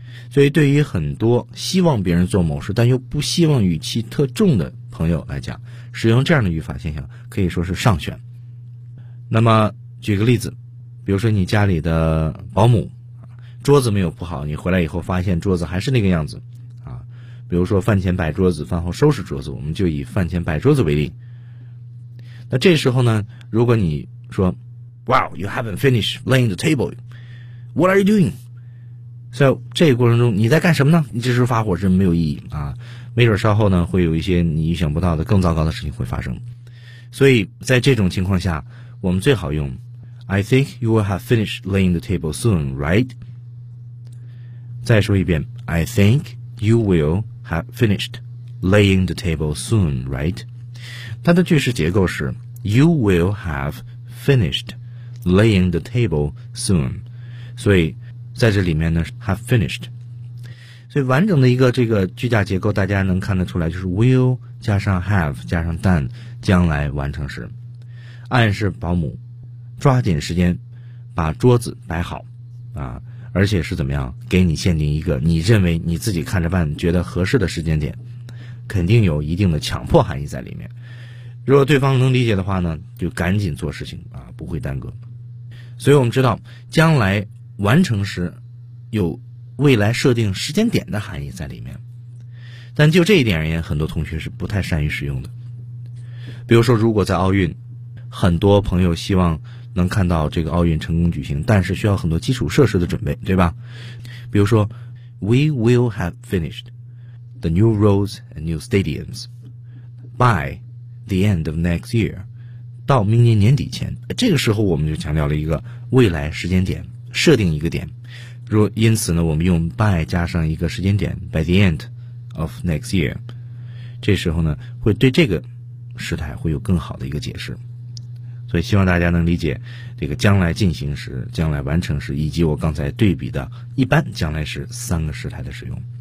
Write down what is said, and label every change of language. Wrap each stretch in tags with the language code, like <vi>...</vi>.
<zh>所以对于很多希望别人做某事但又不希望语气特重的朋友来讲，使用这样的语法现象可以说是上选。那么举个例子，比如说你家里的保姆桌子没有铺好，你回来以后发现桌子还是那个样子，比如说饭前摆桌子，饭后收拾桌子，我们就以饭前摆桌子为例。那这时候呢，如果你说</zh> <en>Wow, you haven't finished laying the table, what are you doing?</en> <zh>So 这个过程中你在干什么呢？你这时候发火真没有意义啊！没准稍后呢会有一些你意想不到的更糟糕的事情会发生。所以在这种情况下我们最好用</zh> <en>I think you will have finished laying the table soon, right?</en> <zh>再说一遍</zh> <en>I thinkYou will have finished laying the table soon, right?</en> <zh>它的句式结构是</zh> <en>You will have finished laying the table soon.</en> <zh>所以在这里面呢</zh> <en>have finished.</en> <zh>所以完整的一个这个句架结构大家能看得出来，就是 will 加上 have 加上 done 将来完成时，暗示保姆抓紧时间把桌子摆好啊，而且是怎么样给你限定一个你认为你自己看着办觉得合适的时间点，肯定有一定的强迫含义在里面。如果对方能理解的话呢，就赶紧做事情啊，不会耽搁。所以我们知道将来完成时有未来设定时间点的含义在里面。但就这一点而言，很多同学是不太善于使用的。比如说，如果在奥运，很多朋友希望能看到这个奥运成功举行，但是需要很多基础设施的准备，对吧？比如说</zh> <en>,We will have finished the new roads and new stadiums by the end of next year,</en> <zh>到明年年底前。这个时候我们就强调了一个未来时间点，设定一个点。若因此呢，我们用 by 加上一个时间点 ,</zh> <en>by the end of next year,</en> <zh>这时候呢，会对这个时态会有更好的一个解释。所以希望大家能理解这个将来进行时、将来完成时以及我刚才对比的一般将来时三个时态的使用。</zh>